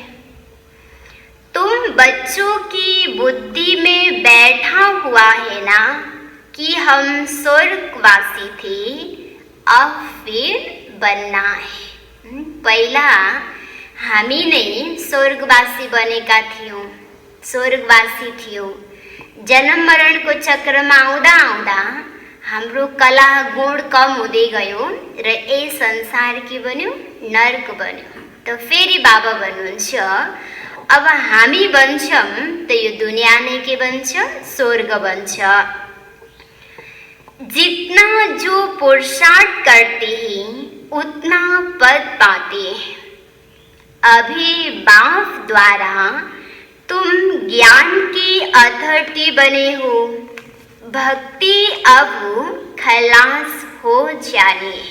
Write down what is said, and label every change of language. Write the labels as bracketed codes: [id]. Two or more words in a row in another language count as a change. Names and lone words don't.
[hi] तुम बच्चों की बुद्धि में बैठा हुआ है ना कि हम स्वर्गवासी थे, अब फिर बनना है। [ne] पहला हामी नहीं स्वर्गवासी बनेका थियौं, स्वर्गवासी थियौं। [hi] जन्म मरण को चक्र में [ne] आउँदा आउँदा हाम्रो कला गुण कम हुँदै गयो र यही संसार के बन्यो, नर्क बन्यो। तो फेरि बाबा भन्नुहुन्छ अब हामी बन्छौं तो यो दुनिया नै के बन्छ, स्वर्ग बन्छ। [hi] जितना जो पुरुषार्थ करते हैं उतना पद पाते हैं। अभी बाप द्वारा तुम ज्ञान की अथॉरिटी बने हो। भक्ति अब खलास हो जानी है।